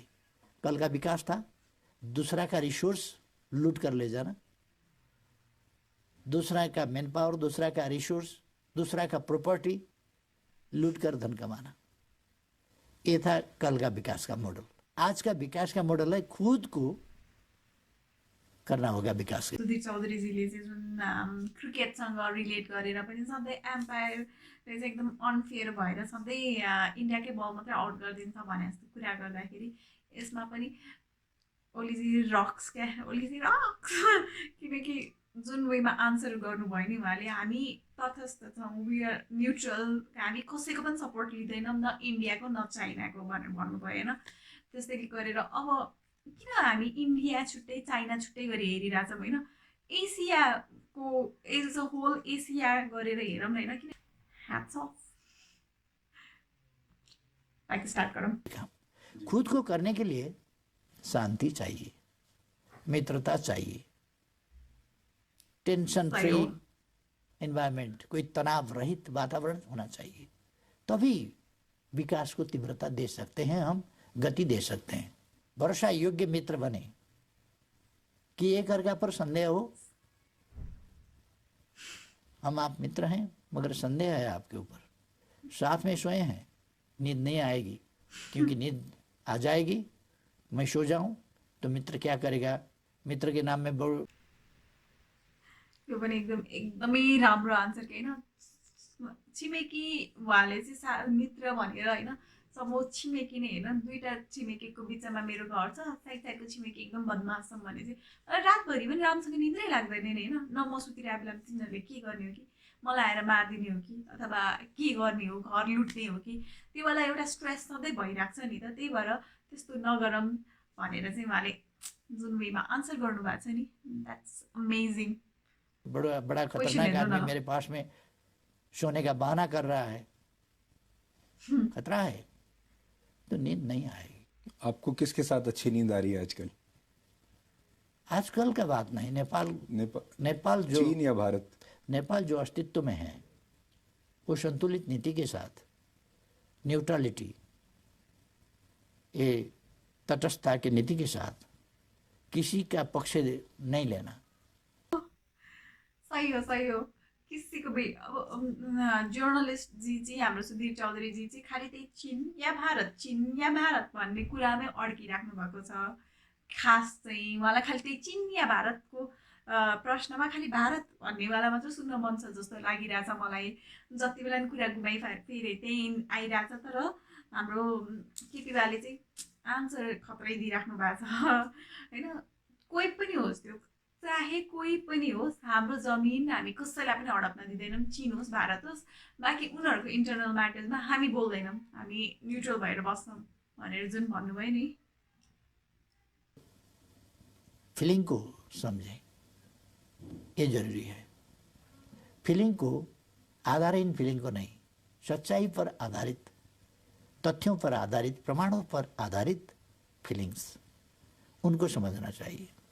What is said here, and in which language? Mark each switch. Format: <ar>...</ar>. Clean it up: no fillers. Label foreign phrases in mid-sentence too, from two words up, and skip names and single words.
<hi>कल का विकास था दूसरा का रिसोर्स लूट कर ले जाना, दूसरा का</hi> <en>man power,</en> <hi>दूसरा का रिसोर्स, दूसरा का प्रॉपर्टी लूट कर धन कमाना। ये था कल का विकास का मॉडल। आज का विकास का मॉडल है खुद को करना होगा विकास।</hi> <ne>सुधीर चौधरीजीले चाहिँ जुन क्रिकेटसँग रिलेट गरेर पनि सधैँ एम्पायरले चाहिँ एकदम अनफेयर भएर सधैँ इन्डियाकै बल मात्रै आउट गरिदिन्छ भने जस्तो कुरा गर्दाखेरि यसमा पनि ओलीजी रक्स क्या, ओलीजी रक्स। किनकि जुन वेमा आन्सर गर्नुभयो नि उहाँले, हामी तटस्थ छौँ,</ne> <en>we are neutral,</en> <ne>हामी कसैको पनि सपोर्ट लिँदैनौँ, न इन्डियाको न चाइनाको भनेर भन्नुभयो होइन। त्यसैले गरेर अब किन हामी इन्डिया छुट्टै चाइना छुट्टै गरी हेरिरहेछौँ होइन, एसियाको</ne> <en>as a whole</en> <ne>एसिया गरेर हेरौँ न होइन। किन</ne> <en>hats off,</en> <ne>लाइक स्टार्ट गरौँ।</ne> <hi>खुद को करने के लिए शांति चाहिए, मित्रता चाहिए,</hi> <en>tension free environment,</en> <hi>कोई तनाव रहित वातावरण होना चाहिए, तभी विकास को तीव्रता दे सकते हैं, हम गति दे सकते हैं। भरोसा योग्य मित्र बने कि एक अर्का पर संदेह हो, हम आप मित्र हैं मगर संदेह है आपके ऊपर, साथ में सोए हैं, नींद नहीं आएगी, क्योंकि नींद आ जाएगी मैं सो जाऊं तो मित्र क्या करेगा, मित्र के नाम में बहु।</hi> <ne>यो पनि एकदमै राम्रो आन्सर के होइन। छिमेकी उहाँले चाहिँ मित्र भनेर होइन, सपोज छिमेकी नै होइन, दुईवटा छिमेकीको बिचमा मेरो घर छ, साइड साइडको छिमेकी एकदम बदमास छन् भने चाहिँ रातभरि पनि राम्रोसँग निद्रै लाग्दैन नि होइन। न म सुतिरहेको बेलामा तिनीहरूले के गर्ने हो कि मलाई आएर मारिदिने हो कि अथवा के गर्ने हो, घर लुट्ने हो कि, त्यो बेला एउटा स्ट्रेस सधैँ भइरहेको छ नि त। त्यही भएर त्यस्तो नगरौँ भनेर चाहिँ उहाँले जुन वेमा आन्सर गर्नुभएको छ नि,</ne> <en>that's amazing.</en> <hi>बड़ा बड़ा खतरनाक आदमी मेरे पास में सोने का बहाना कर रहा है, खतरा है, तो नींद नहीं आएगी। आपको किसके साथ अच्छी नींद आ रही है आजकल? आजकल का बात नहीं, नेपाल जो चीन या भारत? नेपाल जो अस्तित्व में है वो संतुलित नीति के साथ, न्यूट्रलिटी, ये तटस्थता की नीति के साथ किसी का पक्ष नहीं लेना।</hi> <ne>सही हो किसीको भी अब जर्नलिस्ट जी चाहिँ हाम्रो सुधीर चौधरी जी चाहिँ खालि त्यही चिन या भारत भन्ने कुरामै अड्किराख्नु भएको छ। खास चाहिँ उहाँलाई खालि त्यही चिन या भारतको प्रश्नमा खालि भारत भन्नेवाला मात्र सुन्न मन छ जस्तो लागिरहेछ मलाई। जति बेला नि कुरा घुमाइ फेरि त्यही आइरहेछ, तर हाम्रो केपीबाले चाहिँ आन्सर खत्रै दिइराख्नु भएको छ होइन। कोही पनि होस्, त्यो चाहे कोही पनि होस्, हाम्रो जमिन हामी कसैलाई पनि हडप्न दिँदैनौँ, चिन होस् भारत होस्। बाँकी उनीहरूको</ne> <en>internal matters</en> <ne>हामी बोल्दैनौँ, हामी न्युट्रल भएर बस्छौँ भनेर जुन भन्नुभयो नि।</ne> <hi>फीलिंग को समझें, ये जरूरी है। फीलिंग को आधारहीन फीलिंग को नहीं, सच्चाई पर आधारित, तथ्यों पर आधारित, प्रमाणों पर आधारित फीलिंग्स, उनको समझना चाहिए।</hi>